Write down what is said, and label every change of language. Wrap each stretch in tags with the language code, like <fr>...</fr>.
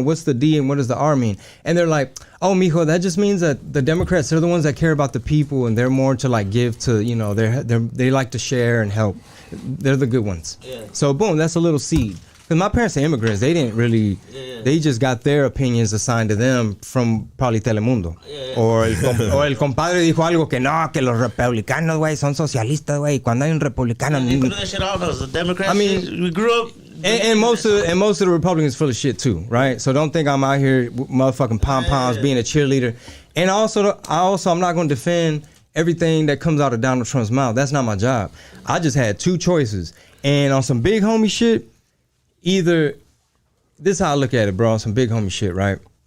<en>What's the D and what does the R mean? And they're like, "Oh, mijo, that just means that the Democrats are the ones that care about the people and they're more to like give to, they like to share and help. They're the good ones." Yeah. So boom, that's a little seed. Because my parents are immigrants. They didn't really, they just got their opinions assigned to them from probably Telemundo.</en> <es>O el compadre dijo algo que no, que los republicanos, güey, son socialistas, güey. Cuando hay un republicano.</es> <en>They put that shit out as a Democrat. I mean, shit. We grew up. And most of the Republicans full of shit too, right? So don't think I'm out here motherfucking pom poms being a cheerleader. And I'm not going to defend everything that comes out of Donald Trump's mouth. That's not my job. I just had two choices, and on some big homie shit. Either, this is how I look at it, bro, on some big homie shit, right?</en>